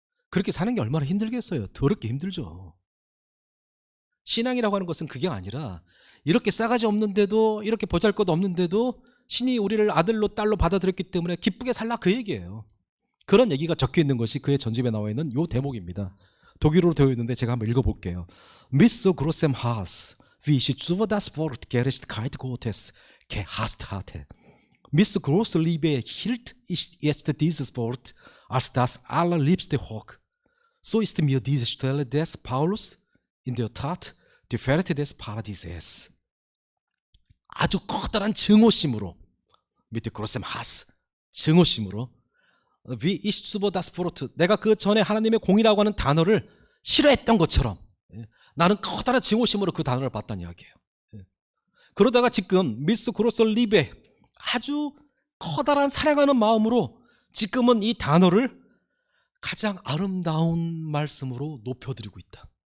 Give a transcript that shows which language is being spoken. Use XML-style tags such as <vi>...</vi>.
<ko>그렇게 사는 게 얼마나 힘들겠어요. 더럽게 힘들죠. 신앙이라고 하는 것은 그게 아니라 이렇게 싸가지 없는데도, 이렇게 보잘것 없는데도 신이 우리를 아들로 딸로 받아들였기 때문에 기쁘게 살라, 그 얘기예요. 그런 얘기가 적혀 있는 것이 그의 전집에 나와 있는 요 대목입니다. 독일어로 되어 있는데 제가 한번 읽어볼게요.</ko> <de>Mit so großem Hass, wie ich über das Wort Gerechtigkeit Gottes gehasst hatte. Mit so großer Liebe hielt ich jetzt dieses Wort als das allerliebste hoch. So ist mir diese Stelle des Paulus in der Tat die Fährte des Paradieses.</de> <ko>아주 커다란 증오심으로,</ko> <de>mit großem Hass,</de> <ko>증오심으로,</ko> <de>wie ich über das Wort,</de> <ko>내가 그 전에 하나님의 공이라고 하는 단어를 싫어했던 것처럼 나는 커다란 증오심으로 그 단어를 봤다는 이야기예요. 그러다가 지금</ko> <de>미스 그로서 리베,</de> <ko>아주 커다란 사랑하는 마음으로 지금은 이 단어를 가장 아름다운 말씀으로 높여드리고 있다.</ko>